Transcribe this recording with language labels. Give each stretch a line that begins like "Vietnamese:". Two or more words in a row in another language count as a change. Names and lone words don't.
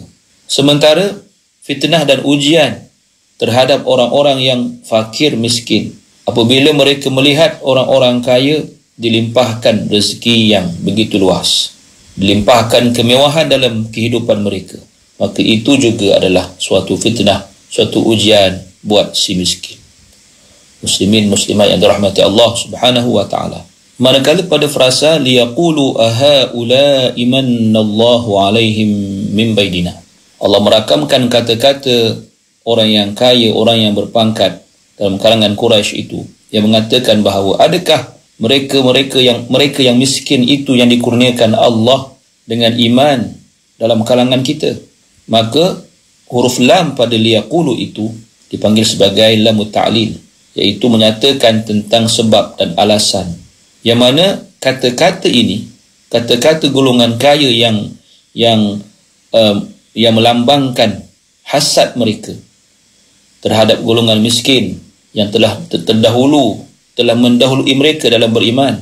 Malay: Sementara fitnah dan ujian terhadap orang-orang yang fakir miskin apabila mereka melihat orang-orang kaya dilimpahkan rezeki yang begitu luas, dilimpahkan kemewahan dalam kehidupan mereka, maka itu juga adalah suatu fitnah, suatu ujian buat si miskin. Muslimin muslimat yang dirahmati Allah
Arabic: سبحانه وتعالى.
Malay: Manakala pada frasa
Arabic: ليقولوا أهؤلاء من الله عليهم من بيننا,
Malay: Allah merakamkan kata-kata orang yang kaya, orang yang berpangkat dalam kalangan Quraisy itu, yang mengatakan bahawa adakah mereka yang miskin itu yang dikurniakan Allah dengan iman dalam kalangan kita. Maka huruf lam pada liyaqulu itu dipanggil sebagai
Arabic: لام التعليل,
Malay: iaitu menyatakan tentang sebab dan alasan, yang mana kata-kata ini, kata-kata golongan kaya yang melambangkan hasad mereka terhadap golongan miskin yang telah mendahului mereka dalam beriman.